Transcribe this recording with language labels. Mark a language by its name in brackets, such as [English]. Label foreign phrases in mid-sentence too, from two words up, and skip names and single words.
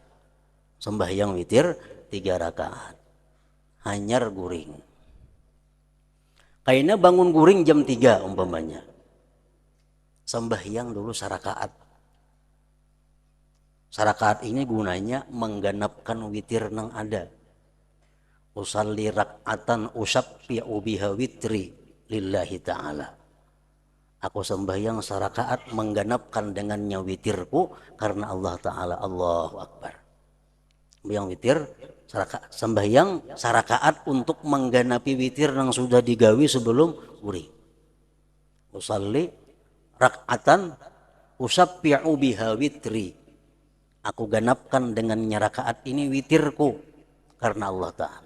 [Banjar] Sembahyang witir 3 rakaat. Hanyar guring. Kayaknya bangun guring jam 3 umpamanya. Sembahyang dulu sarakaat. Sarakaat ini gunanya menggenapkan witir nang ada. [Arabic] أصلي ركعة أسبع بها وتري لله تعالى. [Banjar] Aku sembahyang sarakaat menggenapkan dengannya witirku karena Allah Ta'ala. [Arabic] الله أكبر. [Banjar] Sembahyang witir, sembahyang sarakaat untuk menggenapi witir yang sudah digawi sebelum guring. [Arabic] أصلي ركعة أسبع بها وتري [Banjar] Aku ganapkan dengan rakaat ini witirku karena Allah Ta'ala.